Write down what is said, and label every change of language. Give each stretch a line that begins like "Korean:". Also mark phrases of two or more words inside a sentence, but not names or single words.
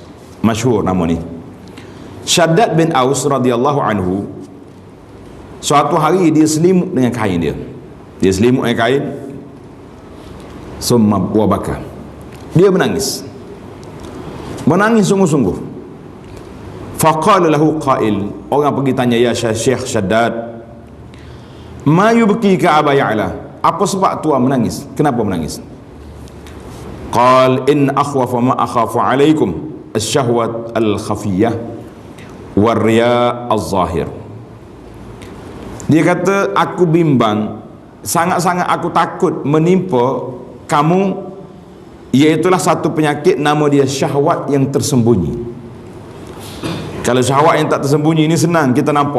Malay: Masyhur nama ni. Shaddad bin Aus
Arabic: رضي الله عنه,
Malay: suatu hari dia selimut dengan kain dia. Dia selimut dengan kain.
Arabic: ثم بكى.
Malay: Dia menangis. Menangis sungguh-sungguh.
Arabic: فقال له قائل,
Malay: orang pergi tanya, ya Syekh Shaddad,
Arabic: ما يبكيك
Malay: Aba Ya'la? Apa sebab tuan menangis? Kenapa menangis?
Arabic: قال إن أخوف ما أخاف عليكم الشهوة الخفية والرياء الظاهر.
Malay: Dia kata, aku bimbang, sangat-sangat aku takut menimpa kamu, iaitulah satu penyakit nama dia syahwat yang tersembunyi. Kalau syahwat yang tak tersembunyi ini senang kita nampak.